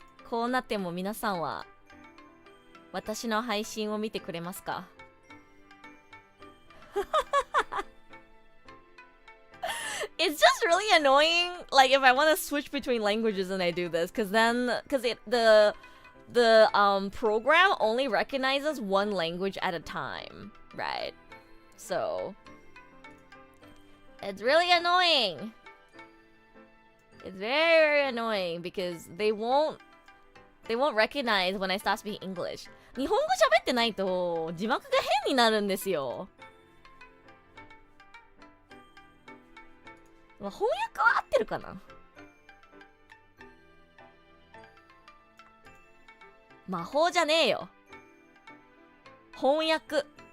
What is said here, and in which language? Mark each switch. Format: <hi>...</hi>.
<ja>こうなっても皆さんは私の配信を見てくれますか？</ja> <en>It's just really annoying, like if I want to switch between languages and I do this, because the program only recognizes one language at a time, right? So it's really annoying. It's very annoying because they won't recognize when I start speaking English.</en> <ja>日本語喋ってないと字幕が変になるんですよ。まあ、翻訳は合ってるかな？魔法じゃねえよ。翻訳。</ja>